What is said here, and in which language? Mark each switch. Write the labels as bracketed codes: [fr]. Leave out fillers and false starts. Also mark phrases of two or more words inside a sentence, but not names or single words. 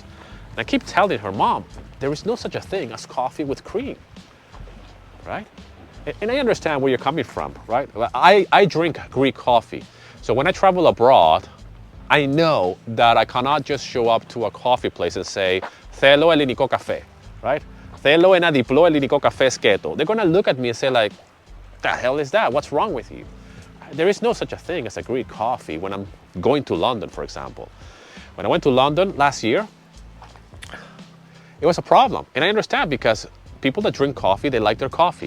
[en] And I keep telling her, Mom, there is no such a thing as coffee with cream, right? And I understand where you're coming from, right? I drink Greek coffee. So when I travel abroad, I know that I cannot just show up to a coffee place and say, [el] Θέλω ελληνικό καφέ, right? Θέλω ένα διπλό ελληνικό καφέ σκέτο. [en] They're gonna look at me and say like, the hell is that? What's wrong with you? There is no such a thing as a Greek coffee when I'm going to London, for example. When I went to London last year, it was a problem. And I understand because people that drink coffee, they like their coffee.